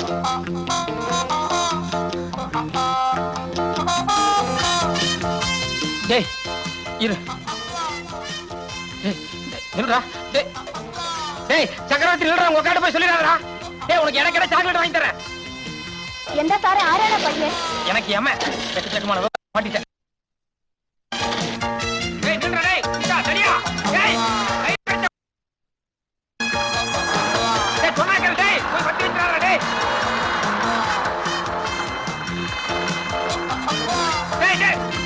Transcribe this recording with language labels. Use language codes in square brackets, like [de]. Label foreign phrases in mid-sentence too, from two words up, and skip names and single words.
[ta] டேய் இரு. நில்றா. டேய் சக்கரவர்த்தி நில்றா, உங்க அக்காட்ட போய் சொல்லிடாதடா. டேய் உனக்கு எனக்கு என்ன சாக்லேட் வாங்கி தரேன். [ml] എന്താ സാറേ, ആരാണ് പയ്യൻ? [ta] எனக்கு ஏம செக்கமான மாட்டிட்டேன். டேய் நில்றா. டேய் இந்தா சரியா? டேய் டேய் சொன்னாங்க. டேய் போய் பத்தி விட்டுறாதடா. டேய் டேய் டேய்